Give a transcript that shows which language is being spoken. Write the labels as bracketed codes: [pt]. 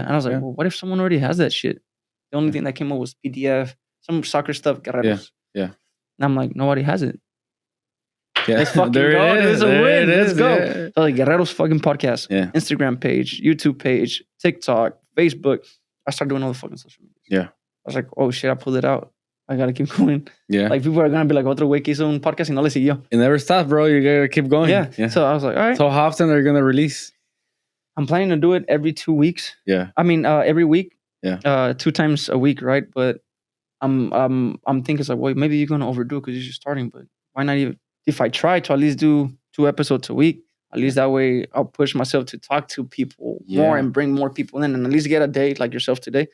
[en] And I was like, well, what if someone already has that shit? The only thing that came up was PDF, some soccer stuff, Guerreros. Yeah. And I'm like, nobody has it. Yeah. Let's fucking there go. It's a win. Let's go. Yeah. So like Guerreros fucking podcast, Instagram page, YouTube page, TikTok, Facebook. I started doing all the fucking social media. Yeah. I was like, oh shit, I pulled it out. I gotta keep going. Yeah. Like people are gonna be like, [es] otro güey que hizo un podcast y no le siguió. [en] It never stops, bro. You gotta keep going. Yeah. So I was like, all right. So how often are you gonna release? I'm planning to do it every 2 weeks. Yeah. I mean, every week. Yeah. 2 times a week, right? But I'm thinking it's like, well, maybe you're gonna overdo it because you're just starting. But why not even? If I try to at least do 2 episodes a week, at least that way I'll push myself to talk to people more and bring more people in, and at least get a day like yourself today.